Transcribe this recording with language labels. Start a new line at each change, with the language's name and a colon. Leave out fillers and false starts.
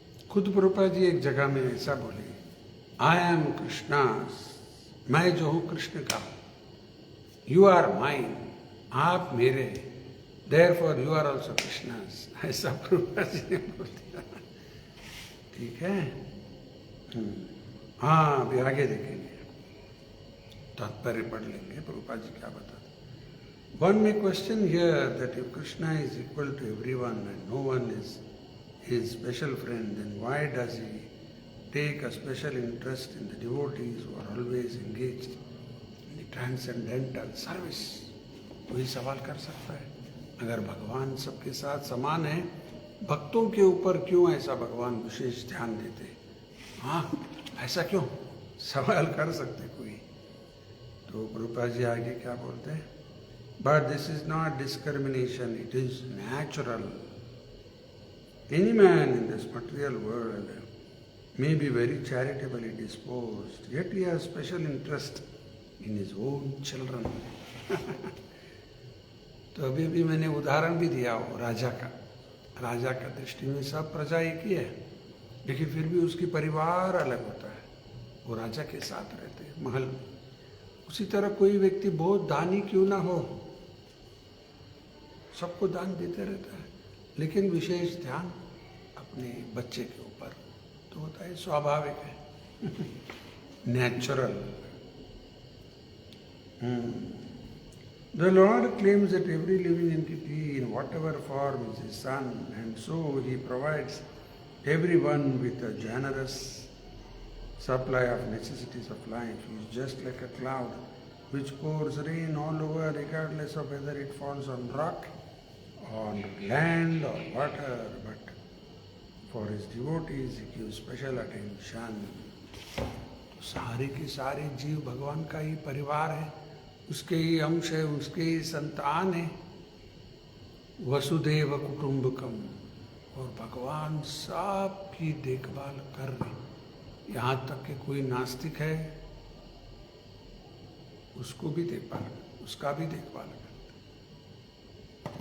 Hindi: खुद प्रभुपाद जी एक जगह में ऐसा बोले,
English: I am Krishna,
Hindi: मैं जो हूं कृष्ण का,
English: you are mine,
Hindi: आप मेरे,
English: therefore you are also Krishnas,
Hindi: ऐसा प्रभुपाद जी ने बोल दिया। ठीक है, हाँ अभी आगे देखेंगे, तात्पर्य पढ़ लेंगे प्रभुपाद जी क्या बताते।
English: One may question here that if Krishna is equal to everyone and no one is his special friend, then why does he take a special interest in the devotees who are always engaged in the transcendental service?
Hindi: कोई सवाल कर सकता है, अगर भगवान सबके साथ समान है, भक्तों के ऊपर क्यों ऐसा भगवान विशेष ध्यान देते? हाँ, ऐसा क्यों सवाल कर सकते कोई। तो प्रभुपाद जी आगे क्या बोलते हैं,
English: but this is not discrimination, it is natural. Any man in this material world may be very charitably disposed, yet he has special interest in his own children.
Hindi: तो अभी भी मैंने उदाहरण भी दिया हो राजा का दृष्टि में सब प्रजा एक ही है, लेकिन फिर भी उसकी परिवार अलग होता है, वो राजा के साथ रहते हैं महल में। उसी तरह कोई व्यक्ति बहुत दानी क्यों ना हो, सबको दान देते रहता है, लेकिन विशेष ध्यान अपने बच्चे के ऊपर तो होता है, स्वाभाविक है, natural.
English: The Lord claims that every living entity in whatever form is his son, and so he provides everyone with a generous supply of necessities of life. He is just like a cloud which pours rain all over regardless of whether it falls on rock, on land or water, but for his devotees he gives special attention.
Hindi: सारे के सारे जीव भगवान का ही परिवार है, उसके ही अंश है, उसके ही संतान है, वसुदेव कुटुंबकम, और भगवान सबकी देखभाल कर रहे। यहाँ तक कि कोई नास्तिक है उसको भी देखभाल, उसका भी देखभाल कर।